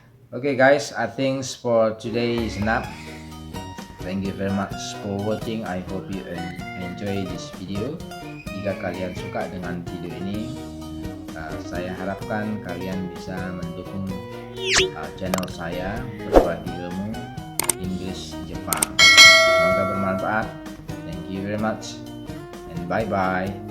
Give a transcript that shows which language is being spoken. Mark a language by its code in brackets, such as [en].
[en] Okay guys, I think for today is enough. Thank you very much for watching. I hope you enjoy this video. [id] Jika kalian suka dengan video ini, saya harapkan kalian bisa mendukung channel saya Berbagi Ilmu Inggris Jepang. Semoga bermanfaat. [en] Thank you very much and bye bye.